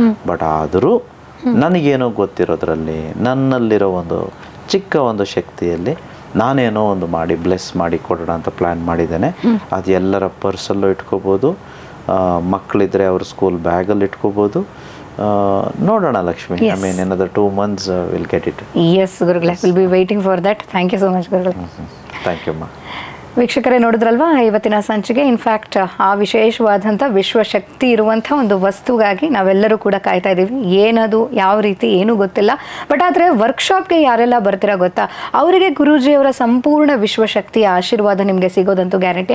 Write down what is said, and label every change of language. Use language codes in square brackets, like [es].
[kn] But ಆದರೂ ನನಗೇನೋ ಗೊತ್ತಿರೋದ್ರಲ್ಲಿ ನನ್ನಲ್ಲಿರೋ ಒಂದು ಚಿಕ್ಕ ಒಂದು ಶಕ್ತಿಯಲ್ಲಿ ನಾನೇನೋ ಒಂದು ಮಾಡಿ ಬ್ಲೆಸ್ ಮಾಡಿ ಕೊಡೋಣ ಅಂತ ಪ್ಲ್ಯಾನ್ ಮಾಡಿದ್ದೇನೆ. ಅದು ಎಲ್ಲರ ಪರ್ಸಲ್ಲೂ ಇಟ್ಕೋಬೋದು, ಮಕ್ಕಳಿದ್ರೆ ಅವ್ರ ಸ್ಕೂಲ್ ಬ್ಯಾಗಲ್ಲಿ ಇಟ್ಕೋಬೋದು. ನೋಡೋಣ Lakshmi. [en] I mean another 2 months we'll get it. Yes, ಗುರುಗಳೇ, will be waiting for that. Thank you so much ಗುರುಗಳೇ. Thank you ಅಮ್ಮ. [kn] ವೀಕ್ಷಕರೇ, ನೋಡಿದ್ರಲ್ವಾ ಇವತ್ತಿನ ಸಂಚಿಕೆ. ಇನ್ಫ್ಯಾಕ್ಟ್ ಆ ವಿಶೇಷವಾದಂಥ ವಿಶ್ವಶಕ್ತಿ ಇರುವಂಥ ಒಂದು ವಸ್ತುಗಾಗಿ ನಾವೆಲ್ಲರೂ ಕೂಡ ಕಾಯ್ತಾ ಇದ್ದೀವಿ. ಏನದು, ಯಾವ ರೀತಿ, ಏನೂ ಗೊತ್ತಿಲ್ಲ. ಬಟ್ ಆದರೆ ವರ್ಕ್ಶಾಪ್ಗೆ ಯಾರೆಲ್ಲ ಬರ್ತೀರಾ ಗೊತ್ತಾ, ಅವರಿಗೆ ಗುರೂಜಿಯವರ ಸಂಪೂರ್ಣ ವಿಶ್ವಶಕ್ತಿಯ ಆಶೀರ್ವಾದ ನಿಮಗೆ ಸಿಗೋದಂತೂ ಗ್ಯಾರಂಟಿ.